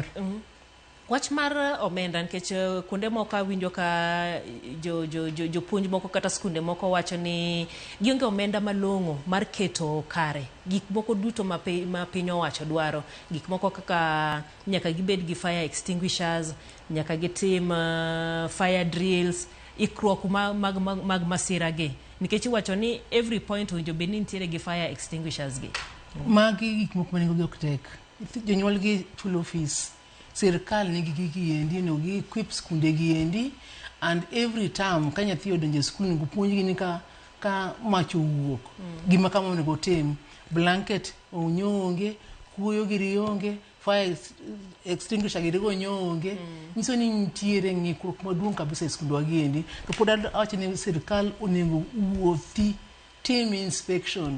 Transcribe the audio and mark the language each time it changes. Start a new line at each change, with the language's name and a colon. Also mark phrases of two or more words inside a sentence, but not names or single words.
Luo (Kenya and Tanzania): Wach mar omenda nikech kuonde moko awinjo ka jopuonj moko kata skunde moko wacho ni gionge omenda malong'o mar keto kare gik moko duto ma piny owacho dwaro, gik moko kaka nyaka gibed gi
English: fire extinguishers,
Luo (Kenya and Tanzania): nyaka gitim
English: fire drills,
Luo (Kenya and Tanzania): ikruok mag masira gi, nikech iwacho ni
English: every point
Luo (Kenya and Tanzania): winjo bed ni nitiere gi
English: fire extinguishers
Luo (Kenya and Tanzania): gi. Magi gik moko manego gi ok tek, jonyuol gi chulo fees, sirkal nigi gigi endi no gi equip skunde gi endi,
English: and every time
Luo (Kenya and Tanzania): ka nyathi odonjo skul ngo puonj gi ni ka mach owuok gima kama onego tim, blanket onyonge, kuoyo giri onge,
English: fire extinguisher
Luo (Kenya and Tanzania): giri onyonge, nyiso ni nitiere ng'ikruok maduong' kabisa e skundwa gi endi. To pod awacho ni sirkal onego wuothi tim inspection